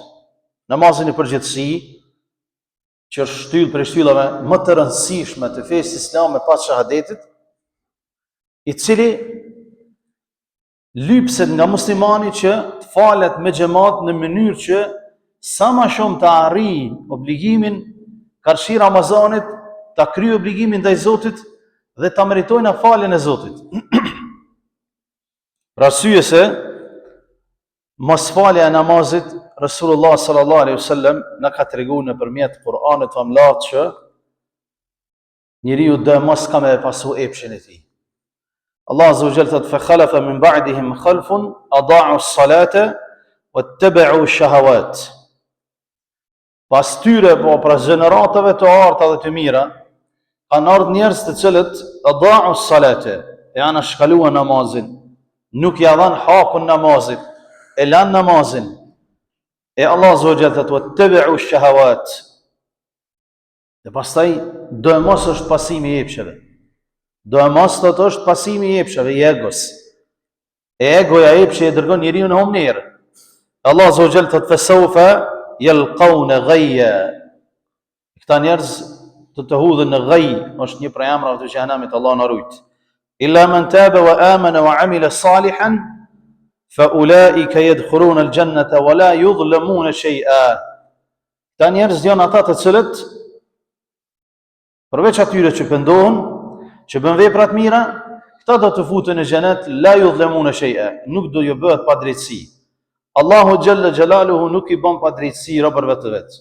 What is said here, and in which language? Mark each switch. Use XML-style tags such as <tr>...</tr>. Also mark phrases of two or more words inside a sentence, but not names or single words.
<sq>Namazi në përgjithësi, që është shtyllë prej shtyllave më të rëndësishme të fesë islame pas shahadetit, i cili lypset nga muslimani që të falet me xhamat në mënyrë që sa më shumë të arrijë obligimin karshi Ramazanit, ta kryejë obligimin ndaj Zotit dhe ta meritojnë faljen e Zotit. Për arsye se mos falja e namazit,</sq> <ar>رسول الله صلى الله عليه وسلم</ar> <sq>na ka treguar nëpërmjet Kur'anit famullar që njeriu do mos ka me pasu epshin e tij.</sq> <ar>الله عز وجل thot فخلف من بعدهم خلف أضاعوا الصلاة واتبعوا الشهوات.</ar> <sq>Pas tyre, pra gjeneratave të arta dhe të mira, kanë ardhur njerëz të cilët</sq> <ar>أضاعوا الصلاة,</ar> <sq>e anashkaluan namazin, nuk ja dhan hakun namazit, e lan namazin.</sq> <ar>E الله عز وجل thot واتبعوا الشهوات.</ar> <sq>Dhe pastaj do mos është pasimi i epsheve. Do e mos të është pasimi i epsheve, i egos. E egoja epshe e dërgon njeriu në humnerë.</sq> <ar>الله عز وجل thot فسوف يلقون غيا.</ar> <sq>Këta njerëz të hudhen në ghayy, është një prej emrave të xhehenamit, Allah na rujt.</sq> <ar>إلا من تاب وآمن وعمل صالحا فأولئك يدخلون الجنة ولا يظلمون شيئا.</ar> <sq>Këta njerëz janë ata të cilët përveç atyre që pendohen, që bën vepra të mira, këta do të futen në xhenet,</sq> <ar>لا يظلمون شيئا,</ar> <sq>nuk do ju bëhet padrejtësi.</sq> <ar>الله جل جلاله</ar> <sq>nuk i bën padrejtësi robërve të vet.</sq>